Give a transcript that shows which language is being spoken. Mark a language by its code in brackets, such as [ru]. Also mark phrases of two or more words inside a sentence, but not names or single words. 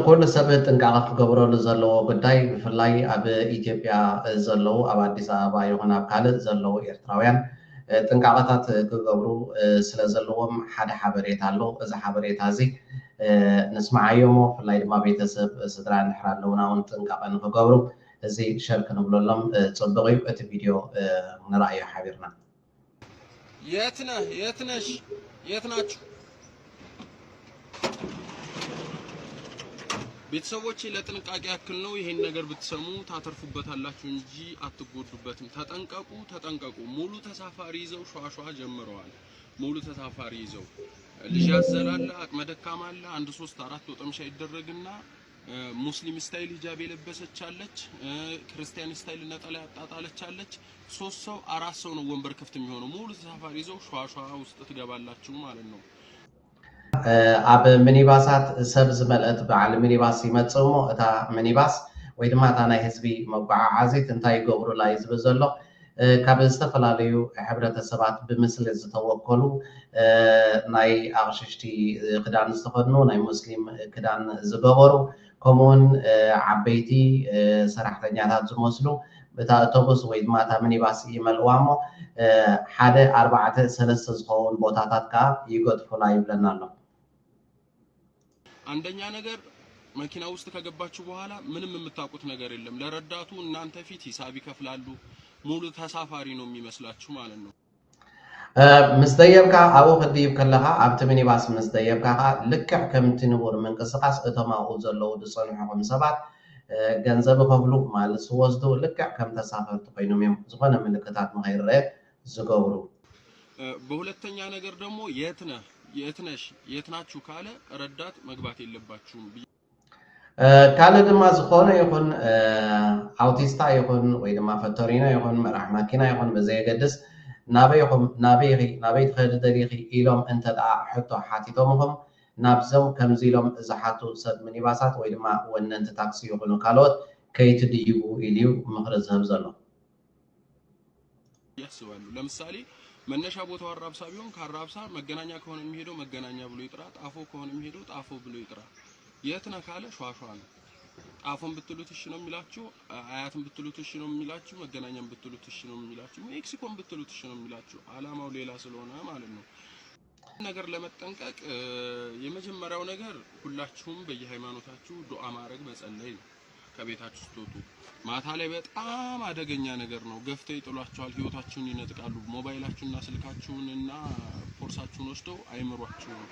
[ti] ኩሉ ሰብ ጥንቃቐ ክገብረሉ ዘለዎ ጉዳይ ብፍላይ ኣብ ኢትዮጵያ ዘለዉ ኣብ ኣዲስ ኣበባ ይኹን ኣብ ካልእ ዘለዉ ኤርትራውያን ጥንቃቐታት ክገብሩ ስለ ዘለዎም ሓደ ሓበሬታ ኣሎ እዚ ሓበሬታ እዚ ንስማዓዮ ሞ ብፍላይ ድማ ቤተሰብ ስድራ እንድሕር ኣለውና እውን ጥንቃቐ ንክገብሩ እዚ ሸር ክንብለሎም ፅቡቅ እዩ እቲ ቪድዮ ንርኣዮ ሓቢርና [am] የት ነህ? የት ነሽ? የት ናችሁ? ቤተሰቦቼ ለጥንቃቄ ያክል ነው ይሄን ነገር ብትሰሙ ታተርፉበታላችሁ እንጂ አትጎዱበትም። ተጠንቀቁ፣ ተጠንቀቁ። ሙሉ ተሳፋሪ ይዘው ሸዋሸዋ ጀምረዋል። ሙሉ ተሳፋሪ ይዘው ልጅ ያዘላለ አቅመ ደካማ አለ። 1 3 4 ወጠምሻ ይደረግና ሙስሊም ስታይል ሂጃብ የለበሰች አለች፣ ክርስቲያን ስታይል ነጠላ ያጣጣለች አለች። 3 ሰው 4 ሰው ነው ወንበር ክፍት የሚሆነው። ሙሉ ተሳፋሪ ይዘው ሸዋሸዋ ውስጥ ትገባላችሁ ማለት ነው። [ti] ኣብ ሚኒባሳት ሰብ ዝመልአት በዓል ሚኒባስ ይመጽእ እሞ እታ ሚኒባስ ወይ ድማ እታ ናይ ህዝቢ መጓዓዓዚት እንታይ ይገብሩላ እዩ ዝብል ዘሎ ካብ ዝተፈላለዩ ሕብረተሰባት ብምስሊ ዝተወከሉ ናይ ኣቕሽሽቲ ክዳን ዝተኸድኑ ናይ ሙስሊም ክዳን ዝገበሩ ከምኡውን ዓበይቲ ሰራሕተኛታት ዝመስሉ እታ ኣውቶቡስ ወይ ድማ እታ ሚኒባስ ይመልእዋ እሞ 1 4 3 ዝኸውን ቦታታት ከዓ ይገጥፉላ ይብለና ኣሎ። [am] አንደኛ ነገር መኪና ውስጥ ከገባችሁ በኋላ ምንም የምታውቁት ነገር የለም። ለረዳቱ እናንተ ፊት ሂሳብ ይከፍላሉ። ሙሉ ተሳፋሪ ነው የሚመስላችሁ ማለት ነው። [ti] ምስተየብካ ኣብኡ ክድይብ ከለካ ኣብቲ ሚኒባስ ምስተየብካ ልክዕ ከምቲ ንቡር ምንቅስቃስ እቶም ኣብኡ ዘለዉ ዝፀንሑኩም ሰባት ገንዘብ ከፍሉ ማለት ዝወስዱ ልክዕ ከም ተሳፈርቲ ኮይኖም እዮም ዝኾነ ምልክታት ንኸይረአ ዝገብሩ። [am] በሁለተኛ ነገር ደግሞ የት ነህ የት ነሽ የት ናችሁ ካለ ረዳት መግባት የለባችሁም። [ti] ካልእ ድማ ዝኾነ ይኹን ኣውቲስታ ይኹን ወይ ድማ ፈቶሪና ይኹን መራሕ መኪና ይኹን ብዘየገድስ ናበይኹም ናበይ ትኸዲ ደሊኺ ኢሎም እንተ ደኣ ሕቶ ሓቲቶምኹም ናብዞም ከምዚ ኢሎም ዝሓቱ ሰብ ሚኒባሳት ወይ ድማ ወነንቲ ታክሲ ይኹኑ ካልኦት ከይትድይቡ ኢልዩ ምክሪ ዝህብ ዘሎ [am] ያስባሉ። ለምሳሌ መነሻ ቦታው አራብሳ ቢሆን ከአራብሳ መገናኛ ከሆነ የሚሄደው መገናኛ ብሎ ይጥራ፣ ጣፎ ከሆነ የሚሄደው ጣፎ ብሎ ይጥራ። የት ነህ ካለ ሸዋሸዋ ነው። ጣፎን ብትሉት እሺ ነው የሚላችሁ፣ አያትን ብትሉት እሺ ነው የሚላችሁ፣ መገናኛን ብትሉት እሺ ነው የሚላችሁ፣ ሜክሲኮን ብትሉት እሺ ነው የሚላችሁ። አላማው ሌላ ስለሆነ ማለት ነው። ነገር ለመጠንቀቅ የመጀመሪያው ነገር ሁላችሁም በየሃይማኖታችሁ ዱዓ ማድረግ መጸለይ ነው። ከቤታችሁ ስትወጡ ማታ ላይ በጣም አደገኛ ነገር ነው። ገፍተው ይጥሏችኋል፣ ህይወታችሁን ይነጥቃሉ። ሞባይላችሁንና ስልካችሁንና ፖርሳችሁን ወስደው አይምሯችሁ።